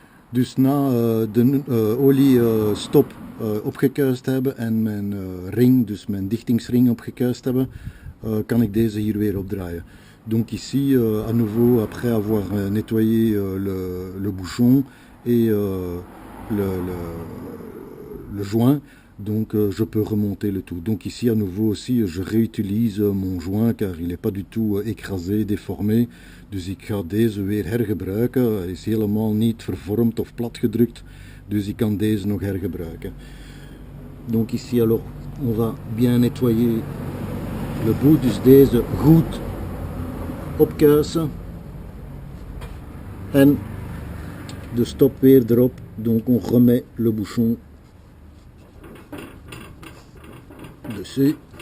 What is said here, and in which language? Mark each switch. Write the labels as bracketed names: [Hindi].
[Dutch] Dus na de oliestop opgekuist hebben en mijn ring, dus mijn dichtingsring opgekuist hebben, kan ik deze hier weer opdraaien. [French] Donc ici, à nouveau, après avoir nettoyé le bouchon et le joint, Donc je peux remonter le tout. Donc ici à nouveau aussi je réutilise mon joint car il n'est pas du tout écrasé, déformé. [Dutch] Dus ik ga deze weer hergebruiken. Hij is helemaal niet vervormd of platgedrukt. Dus ik kan deze nog hergebruiken. [French] Donc ici alors on va bien nettoyer le bout. [Dutch] Dus deze goed opkuisen. En de stop weer erop. [French] Donc on remet le bouchon dessus.